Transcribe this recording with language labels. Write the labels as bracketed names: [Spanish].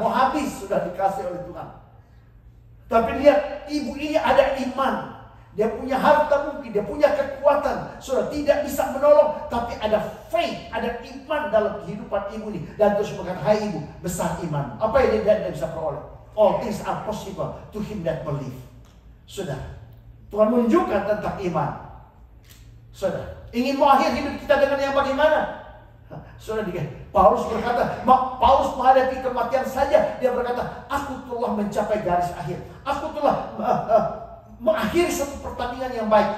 [Indonesian] Mau habis sudah dikasih oleh Tuhan. Tapi lihat, ibu ini ada iman. Dia punya harta mungkin, dia punya kekuatan. Sudah tidak bisa menolong, tapi ada faith, ada iman dalam kehidupan ibu ini. Dan terus berkata, hai ibu, besar iman. Apa yang dia bisa peroleh? [English] All things are possible to him that believe. [Indonesian] Sudah, Tuhan menunjukkan tentang iman. Sudah, ingin mengakhiri hidup kita dengan yang bagaimana? Sudah Paulus berkata, Paulus menghadapi kematian saja, dia berkata, aku telah mencapai garis akhir. Aku telah mengakhiri satu pertandingan yang baik.